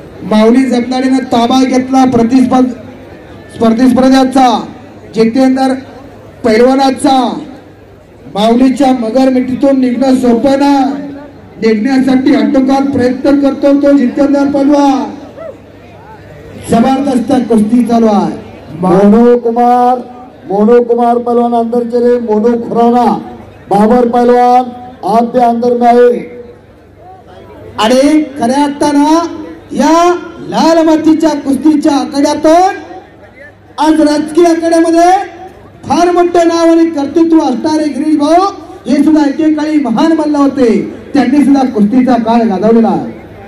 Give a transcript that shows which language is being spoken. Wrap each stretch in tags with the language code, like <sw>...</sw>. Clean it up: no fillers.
<mr>माऊली जगदाडीनं ताबा घेतला स्पर्धेचा, जितेंद्र पैलवानाचा. माऊलीच्या मगर मिठीतून निघणं सोपं ना, निघण्यासाठी आटोकाट प्रयत्न करतो तो जितेंद्र पैलवान. जबरदस्त कुस्ती चालू आहे.</mr> <hi>मोनू कुमार पहलवान अंदर चले, मोनू खुराना, बाबर पहलवान आप भी अंदर में आए.</hi> <mr>आणि खऱ्या अर्थानं या लाल मातीच्या कुस्तीच्या आखाड्यातून आज राजकीय आखाड्यामध्ये फार मोठं नाव आणि कर्तृत्व असणारे गिरीश भाऊ हे सुद्धा एकेकाळी महान मल्ल होते. त्यांनी सुद्धा कुस्तीचा काळ गाजवलेला आहे.</mr>